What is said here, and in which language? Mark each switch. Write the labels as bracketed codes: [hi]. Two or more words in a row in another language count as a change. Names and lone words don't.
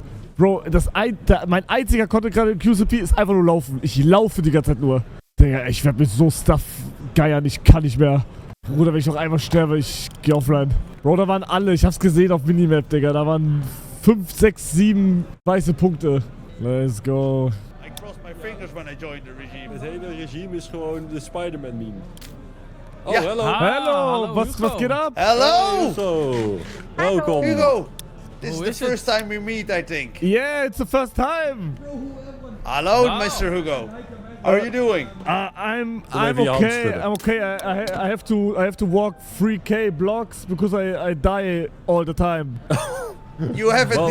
[de] Bro, mein einziger Content gerade im QSP ist einfach nur laufen. Ich laufe die ganze Zeit nur. Digga, ich werde mit so Stuff geiern, ich kann nicht mehr. Bruder, wenn ich noch einmal sterbe, ich geh offline. Bro, da waren alle, ich hab's gesehen auf Minimap, Digga. Da waren 5, 6, 7 weiße Punkte. [en] Let's go. I crossed my fingers when I joined the regime. [nl] Het hele regime is gewoon de Spider-Man meme. Oh, Ja. hallo. [de] Hallo, was geht ab? [en] Hello! [nl] Zo. Welkom. Hugo! [en] This is the first time we meet, I think. Yeah, it's the first time. Hello, Mr. Hugo. How are you doing? I'm even okay. Amsterdam. I'm okay. I have to walk 3K blocks because I die all the time. You have a